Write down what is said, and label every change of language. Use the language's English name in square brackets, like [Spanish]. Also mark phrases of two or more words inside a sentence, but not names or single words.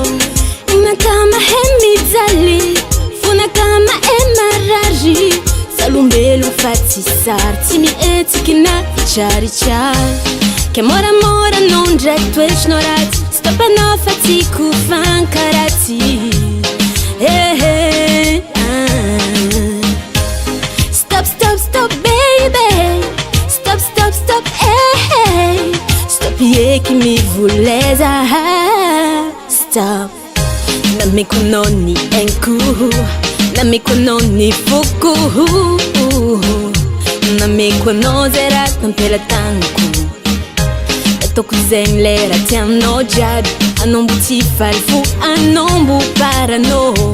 [Malagasy] Inaka mahay mijaly, fonaka mahay marary. Salombelo fa tsy sary, tsy mihetsiky na hitraritrary. Ke moramora anao ndraiky toetrinao ratsy, stop anao fa tiako fankaratsy. [English] Stop, stop, stop baby, stop, stop, stop, stop [Malagasy] eky mivoleza. Stop, nameko anao ny hainko, nameko anao ny foko, nameko anao zay raha tampelatanako. Ataoko zegny le raha tianao jiaby, anao mbo tsy faly fo, anao mbo paranao.